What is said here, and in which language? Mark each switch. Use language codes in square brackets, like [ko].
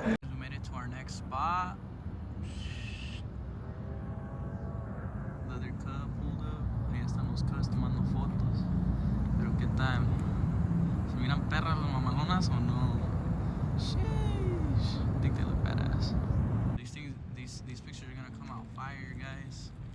[en] We made it to our next spot. Another cut pulled up. [es] Ahí están los cuts tomando fotos. Pero qué tal. ¿Se miran perras las mamalonas o no? [en] Sheesh. I think they look badass. These pictures are gonna come out fire, guys.